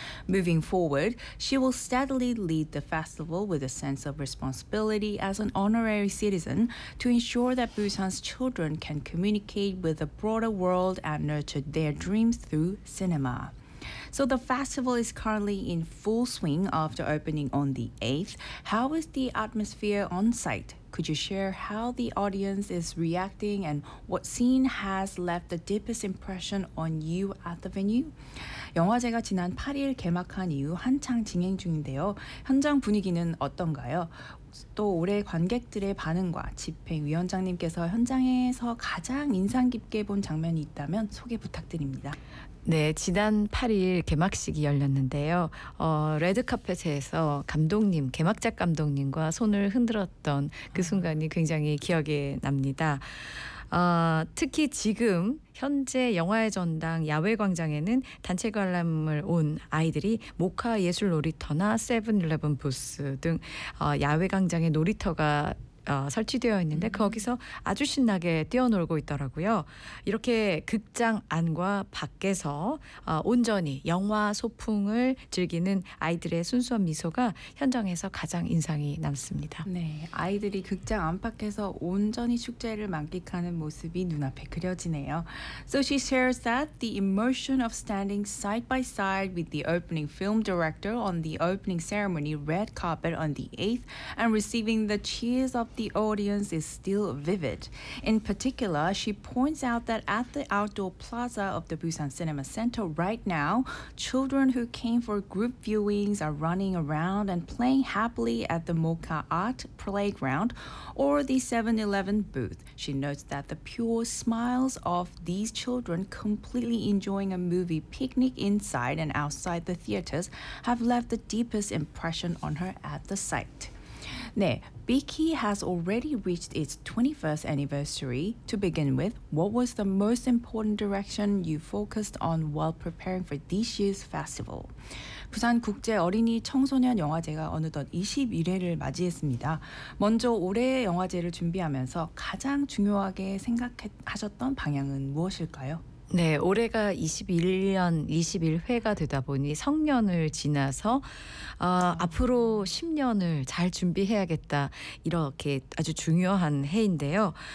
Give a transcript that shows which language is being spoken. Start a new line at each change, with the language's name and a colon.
English: Moving forward, she will steadily lead the festival with a sense of responsibility as an honorary citizen to ensure that Busan's children can communicate with the broader world and nurture their dreams through cinema. So the festival is currently in full swing after opening on the 8th. How is the atmosphere on site? Could you share how the audience is reacting and what scene has left the deepest impression on you at the venue?
Korean: 영화제가 지난 8일 개막한 이후 한창 진행 중인데요. 현장 분위기는 어떤가요? 또 올해 관객들의 반응과 집행위원장님께서 현장에서 가장 인상 깊게 본 장면이 있다면 소개 부탁드립니다. 네, 지난 8일 개막식이 열렸는데요. 레드카펫에서 감독님, 개막작 감독님과 손을 흔들었던 그 순간이 굉장히 기억에 납니다. 특히 지금 현재 영화의 전당 야외광장에는 단체 관람을 온 아이들이 모카 예술 놀이터나 세븐일레븐 부스 등 야외광장의 놀이터가 설치되어 있는데 거기서 아주 신나게 뛰어놀고 있더라고요. 이렇게 극장 안과 밖에서 온전히 영화 소풍을 즐기는 아이들의 순수한 미소가 현장에서 가장 인상이 남습니다. 네, 아이들이 극장 안팎에서 온전히 축제를 만끽하는 모습이 눈앞에 그려지네요.
English: So she shares that the immersion of standing side by side with the opening film director on the opening ceremony red carpet on the 8th and receiving the cheers of the audience is still vivid. In particular, she points out that at the outdoor plaza of the Busan Cinema Center right now, children who came for group viewings are running around and playing happily at the Mocha Art Playground or the 7-Eleven booth. She notes that the pure smiles of these children completely enjoying a movie picnic inside and outside the theaters have left the deepest impression on her at the site.
Korean: 네,
English: Vicky has already reached its 21st anniversary. To begin with, what was the most important direction you focused on while preparing for this year's festival?
Korean: 부산 국제 어린이 청소년 영화제가 어느덧 21회를 맞이했습니다. 먼저 올해 영화제를 준비하면서 가장 중요하게 생각하셨던 방향은 무엇일까요? 네, 올해가 21년 21회가 되다 보니 성년을 지나서 앞으로 10년을 잘 준비해야겠다 이렇게 아주 중요한 해인데요.